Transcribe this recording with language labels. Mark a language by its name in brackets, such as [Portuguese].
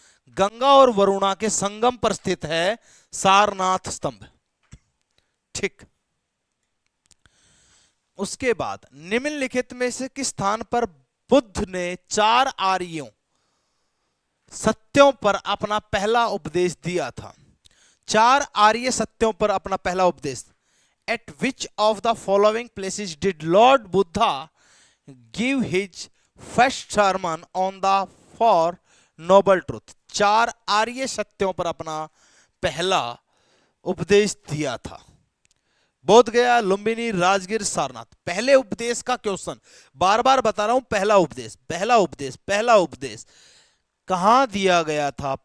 [Hindi] गंगा और वरुणा के संगम पर स्थित है सारनाथ स्तंभ। ठीक। उसके बाद निम्नलिखित में से किस स्थान पर बुद्ध ने 4 आर्यों सत्यों पर अपना पहला उपदेश दिया था? 4 आर्य सत्यों पर अपना पहला उपदेश। [English] At which of the following places did Lord Buddha give his first sermon on the four noble truth? [Hindi] 4 आर्य सत्यों पर अपना पहला उपदेश दिया था। बोध गया, लुम्बिनी, राजगीर, सारनाथ। पहले उपदेश का क्वेश्चन, बार बार बता रहा हूं, पहला उपदेश, पहला उपदेश, पहला उपदेश कहां दिया गया था?